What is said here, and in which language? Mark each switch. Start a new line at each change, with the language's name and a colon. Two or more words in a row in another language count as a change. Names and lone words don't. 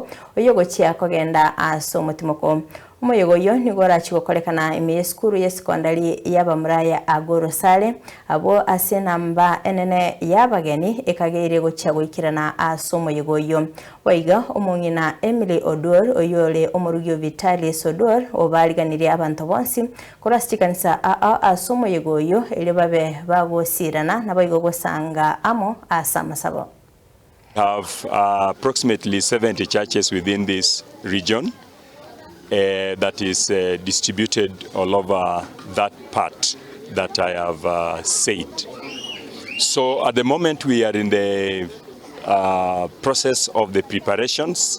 Gusii: oyogochia kogenda aso mutimoko umuyogoyo nigora chikokolekana emiyeskuru yesekondari y'abamuraya agorosale abo ase namba enene y'abageni ekageire gochia goikirana aso umuyogoyo oiga omungina Emily Odor oyole omurugyo Vitalis Odor obaliganire abantu bonsi korasikanisa aso umuyogoyo ile babe bagosirana naboigo gosanga amo asa masabo.
English: Have approximately 70 churches within this region that is distributed all over that part that I have said. So at the moment we are in the process of the preparations.